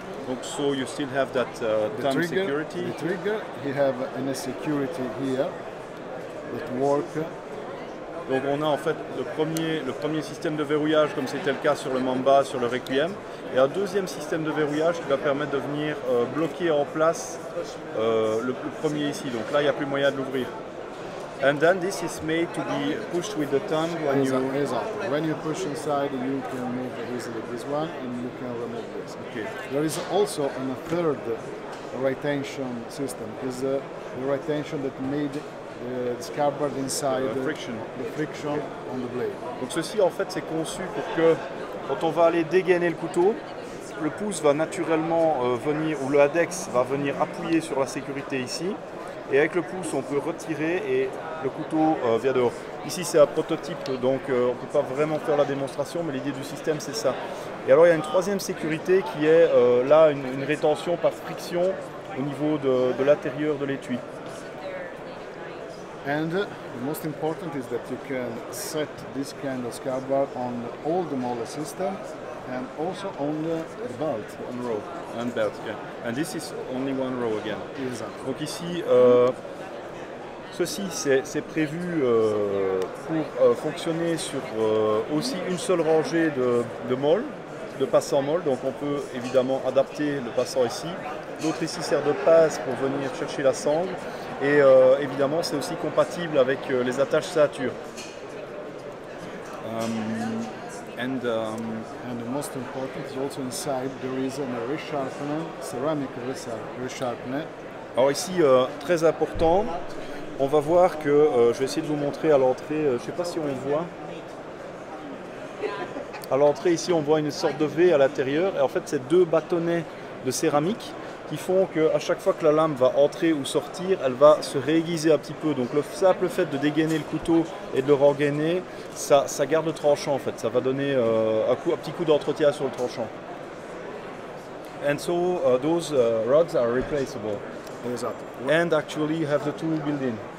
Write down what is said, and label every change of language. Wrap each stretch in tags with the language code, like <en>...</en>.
<en>Donc so you still have that thumb security. The trigger, you have a security here that work</en> <fr>Donc on a en fait le premier système de verrouillage comme c'était le cas sur le Mamba, sur le Requiem, et un deuxième système de verrouillage qui va permettre de venir bloquer en place le premier ici. Donc là il n'y a plus moyen de l'ouvrir.</fr> <en>And then this is made to be pushed with the tongue when you... Exactly. When you push inside, you can move easily this one and you can remove this. Okay. There is also a third retention system, is the retention that made the scabbard inside The friction on the blade.</en> <fr>Donc ceci en fait c'est conçu pour que quand on va aller dégainer le couteau, le pouce va naturellement venir, ou le index va venir appuyer sur la sécurité ici, et avec le pouce on peut retirer et le couteau vient dehors. Ici c'est un prototype donc on ne peut pas vraiment faire la démonstration, mais l'idée du système c'est ça. Et alors il y a une troisième sécurité qui est là une rétention par friction au niveau de l'intérieur de l'étui.</fr> <en>And the most important is that you can set this kind of scabbard on all the molar system and also on the belt. One row and belt, yeah. And this is only one row again. Exactly.</en> <fr>Donc ici, ceci c'est prévu pour fonctionner sur aussi une seule rangée de molles, de passants molles. Donc on peut évidemment adapter le passant ici. L'autre ici sert de passe pour venir chercher la sangle. Et évidemment, c'est aussi compatible avec les attaches ceinture.</fr> <en>And the most important is also inside there is a resharpener, ceramic resharpener.</en> <fr>Alors ici, très important, on va voir que, je vais essayer de vous montrer à l'entrée, je ne sais pas si on voit. À l'entrée ici, on voit une sorte de V à l'intérieur. Et en fait, c'est deux bâtonnets de céramique qui font qu'à chaque fois que la lame va entrer ou sortir, elle va se réaiguiser un petit peu. Donc le simple fait de dégainer le couteau et de le rengainer, ça garde le tranchant en fait. Ça va donner un petit coup d'entretien sur le tranchant.</fr> <en>And so those rods are replaceable. Exactly. And actually have the tool built in.</en>